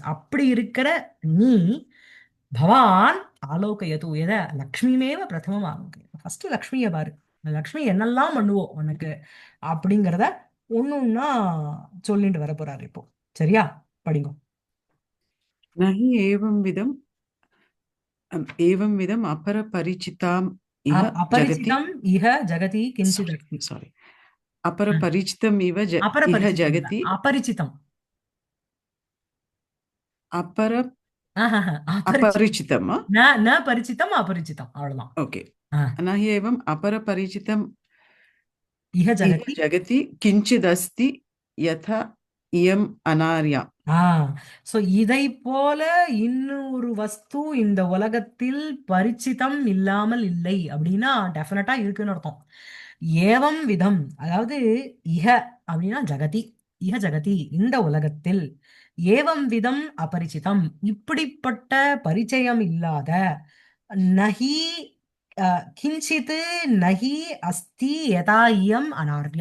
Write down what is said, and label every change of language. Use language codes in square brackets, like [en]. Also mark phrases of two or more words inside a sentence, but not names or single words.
[ta] அப்படி இருக்கிற நீ [sa] भवान् आलोकयतु एत लक्ष्मीमेव प्रथमं आलोकयतु. [ta] ஃபர்ஸ்ட் லக்ஷ்மியை பாரு, லக்ஷ்மி என்னெல்லாம் பண்ணுவோம் உனக்கு அப்படிங்கிறத ஒன்னொன்னா சொல்லிட்டு வர போறாரு இப்போ. சரியா? படிங்க. [sa] நஹி एवं विधम अपरपरिचिताम इह जगति अपरिचितम् इह जगति किञ्चित् अस्ति. sorry अपरपरिचितम इह [ta] அபரபரிச்சிதம் இல்ல, [sa] जगति அபரிச்சிதம். अपर ஆஹாஹா, அபரிச்சிதம். अपरिचितम न न परिचितम् अपरिचितम्, அவ்வளவுதான். [en] ओके ஆ, [sa] नहि एवं अपरपरिचितम இஹ इह ஜகதி. जगति किंचिदस्ति यथा इयम अनार्या [ta] ஆ, சோ இதை போல இன்னொரு வஸ்து இந்த உலகத்தில் பரிச்சிதம் இல்லாமல் இல்லை அப்படின்னா டெஃபினட்டா இருக்குன்னு அர்த்தம். [sa] एवं विधम्, [ta] அதாவது இஹ அப்படின்னா ஜகதி, [sa] इह जगति [ta] இந்த உலகத்தில், [sa] एवं विधम् अपरिचितम् [ta] இப்படிப்பட்ட பரிச்சயம் இல்லாத, [sa] नहि किञ्चित् नहि अस्ति यथा इयम् अनार्या.